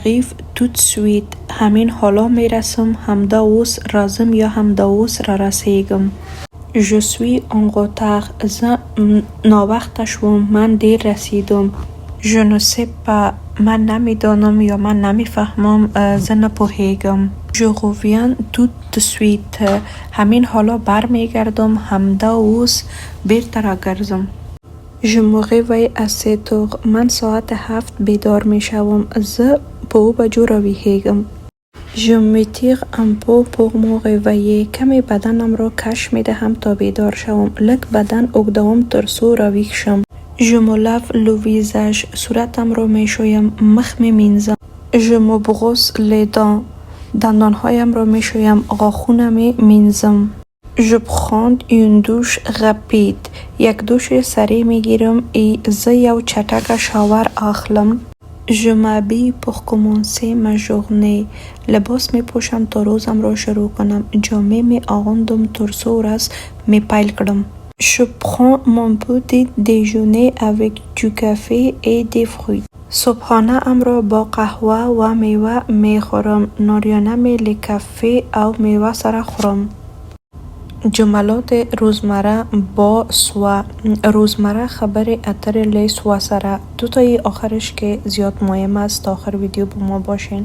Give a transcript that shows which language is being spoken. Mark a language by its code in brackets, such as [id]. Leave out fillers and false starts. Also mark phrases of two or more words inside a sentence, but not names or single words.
[fa] غیف توت سویت همین حالا میرسم، [ps] همدا اوس رازم یا همدا اوس را رسیگم. [fr] Je suis en retard. [ps] زه ناوقت شوم، [fa] من دیر رسیدم. [fr] Je ne sais pas. [fa] من نمیدانم یا من نمیفهمم، [ps] زه نپوهیگم. [fr] Je reviens tout de suite. [fa] همین حالا برمیگردم، [ps] همدا اوس بیرته راگرزم. [fr] Je me réveille assez tôt. [fa] من ساعت 7 بیدار میشوم، [ps] زه په 2 بجو راویښیږم. [fr] Je m'étire un peu pour me réveiller. [fa] کمی بدنم را کش میدهم تا بیدار شوم. [ps] لږ بدن اوږدوم تر څو راویښ شم. [fr] Je me lave le visage. [fa] صورتم را میشویم، [ps] مخ می مینځم. [fr] Je me brosse les dents. [fa] دندانهایم را میشویم، [ps] غاښونه می مینځم. [fr] Je prends une douche rapide. [fa] یک دوش سریع میگیرم. [ps] زه یو چټکه شاور اخلم. [fr] Je m'habille pour commencer ma journée. [fa] لباس می پوشم تا روزم را شروع کنم. [ps] جامه می آغوندم تا ورځ می پیل کړم. [fr] Je prends mon petit déjeuner avec du café et des fruits. [fa] صبحانه ام را با قهوه و میوه می خورم. [ps] ناریانه می له کافه او میوه سره خورم. [fa] جملات روزمره با سوا. [ps] روزمره خبر اتر لی سوا سره. [fa] دوتای آخرش که زیاد مهم است، تا آخر ویدیو با ما باشین.